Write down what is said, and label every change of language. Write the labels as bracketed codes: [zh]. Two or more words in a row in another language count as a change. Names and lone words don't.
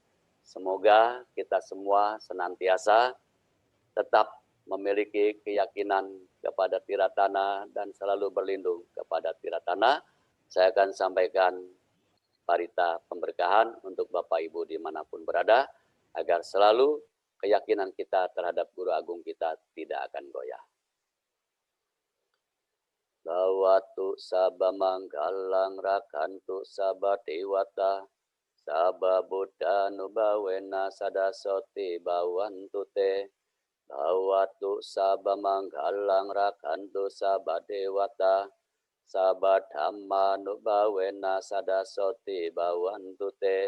[id] Semoga kita semua senantiasa tetap memiliki keyakinan kepada tiratana dan selalu berlindung kepada tiratana. Saya akan sampaikan parita pemberkahan untuk Bapak Ibu dimanapun berada, agar selalu keyakinan kita terhadap Guru Agung kita tidak akan goyah. [pi] Bawatu sabba manggalang rakantu sabba dewata, sabba buddha nubawena sadasoti bawantu te. Bawatu sabba manggalang rakantu sabba dewata, sabba dhamma nubawena sadasoti bawantu te.